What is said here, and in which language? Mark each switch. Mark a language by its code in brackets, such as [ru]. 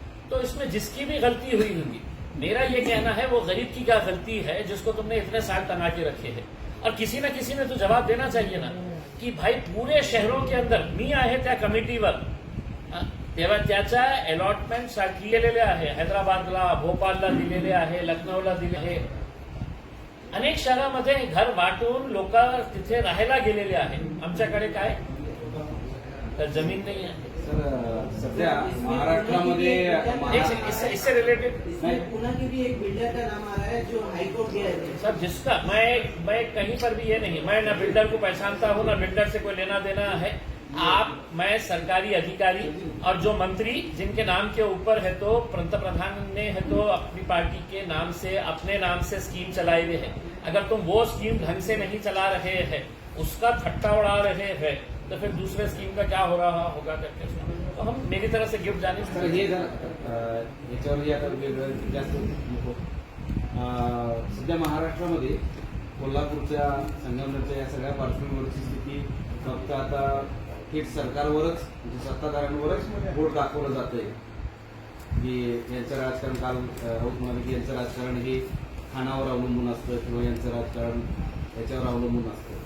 [hi] तो इसमें जिसकी भी गलती हुई होगी, मेरा ये कहना है वो गरीब की क्या गलती है जिसको तुमने इतने साल टंगा के रखे हैं. और किसी न किसी ने तो जवाब देना चाहिए ना की भाई पूरे शहरों के अंदर [mr] मी आहे त्या कमिटीवर, तेव्हा त्याच्या अलॉटमेंटसाठी दिलेले आहे. हैदराबादला, भोपाळला दिलेले आहे, लखनौला दिले आहे. अनेक शहरामध्ये घर वाटून लोक तिथे राहायला गेलेले आहेत. आमच्याकडे काय तर जमीन नाही आहे. सर, सध्या महाराष्ट्रामध्ये [hi] इससे रिलेटेड पुणे की भी एक बिल्डर का नाम आ रहा है जो हाईकोर्ट गया है. सर, जिसका मैं कहीं पर भी ये नहीं, मैं ना बिल्डर को पहचानता हूँ, ना बिल्डर से कोई लेना देना है. मैं सरकारी अधिकारी और जो मंत्री जिनके नाम के ऊपर है, तो पंतप्रधान ने है तो अपनी पार्टी के नाम से, अपने नाम से स्कीम चलाए हुए हैं. अगर तुम वो स्कीम ढंग से नहीं चला रहे हैं, उसका ठट्टा उड़ा रहे हैं, तो फिर दूसरे स्कीम का क्या हो रहा होगा करके तो हम मेरी तरफ से गिफ्ट जाने [mr] सर, हे याच्यावर आता वेगळं जास्त नको. सध्या महाराष्ट्रामध्ये कोल्हापूरच्या, संगमनेरच्या या सगळ्या पार्श्वभूमीवरची स्थिती फक्त आता थेट सरकारवरच, म्हणजे सत्ताधाऱ्यांवरच बोट दाखवलं जातंय की यांचं राजकारण, काल राऊत म्हणाले की यांचं राजकारण हे खानावर अवलंबून असतं किंवा यांचं राजकारण याच्यावर अवलंबून असतं.